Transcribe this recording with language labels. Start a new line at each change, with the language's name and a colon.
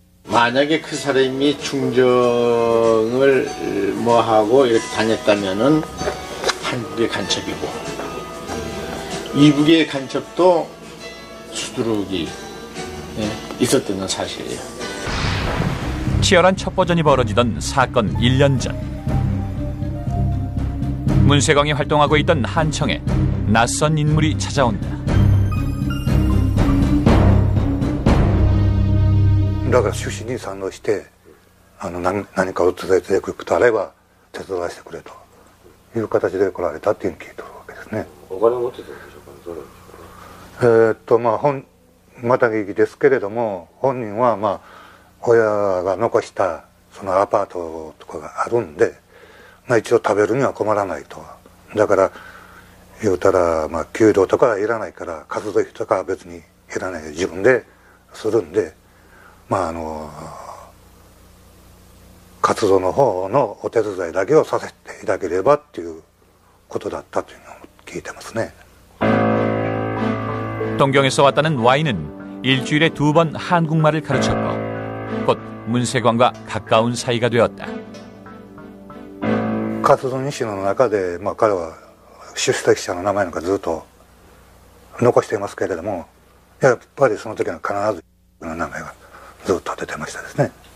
Korean: 만약에 그 사람이 중정을 하고 이렇게 다녔다면은 한국의 간첩이고 이북의 간첩도 수두룩이 있었다는 사실이에요. 치열한 첩보전이 벌어지던 사건 1년 전 문세광이 활동하고 있던 한청에 낯선 인물이 찾아온다.
Japanese: だから趣旨に賛同して何かを伝えていくことあれば手伝わせてくれという形で来られたっていうのを聞いてるわけですね。お金持ってたんでしょうか。また聞きですけれども本人は親が残したそのアパートとかがあるんでまあ一応食べるには困らないと。だから言うたら、まあ給料とかはいらないから、活動費とかは別にいらないで自分でするんで、まあ活動の方のお手伝いだけをさせていただければっていうことだったというのを聞いてますね.
Korean: 동경에서 왔다는 Y는 일주일에 2번 한국말을 가르쳤고 곧 문세광과 가까운 사이가 되었다.
Japanese: 活動日誌の中で、まあ、彼は出席者の名前なんかずっと残していますけれども、やっぱりその時は必ずの名前がずっと出てましたですね.